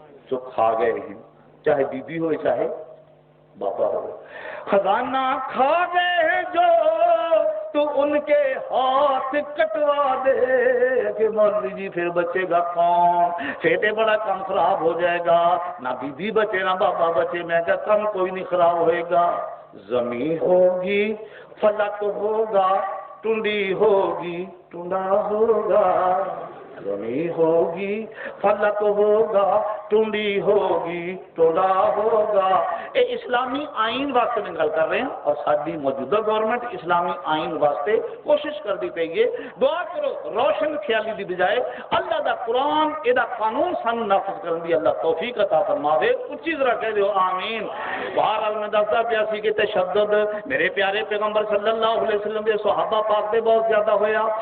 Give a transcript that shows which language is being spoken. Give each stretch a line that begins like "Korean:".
Urdu: جو کھا گئے ہیں چاہے بی بی ہو چاہے بابا ہو، خزانہ کھا گئے ہیں جو تو ان کے ہاتھ کٹوا دے، کہ مولوی جی پھر بچے گا کون، پھر بڑا کام خراب ہو جائے گا، نہ بی بی بچے نہ بابا بچے، میں کہا کم کوئی نہیں خراب ہوئے گا، زمین ہوگی فلک ہوگا، ٹنڈی ہوگی ٹنڈا ہوگا، رمی ہوگی فلک ہوگا ٹونڈی ہوگی ٹوڈا ہوگا.
Punjabi: اے اسلامی آئین واسطے میں گل کر رہے ہیں اور ساری موجودہ گورنمنٹ اسلامی آئین واسطے کوشش کرتی پئی ہے. دعا کرو روشن خیالی دی بجائے اللہ دا قرآن اے دا قانون سانو نافذ کرن دی اللہ توفیق عطا فرماوے. اچھی طرح کہہ دیو آمین. بہرحال میں دستا پیا سی کہ تشدد میرے پیارے پیغمبر صلی اللہ علیہ وسلم دے صحابہ پاک دے بہت زیادہ ہویا.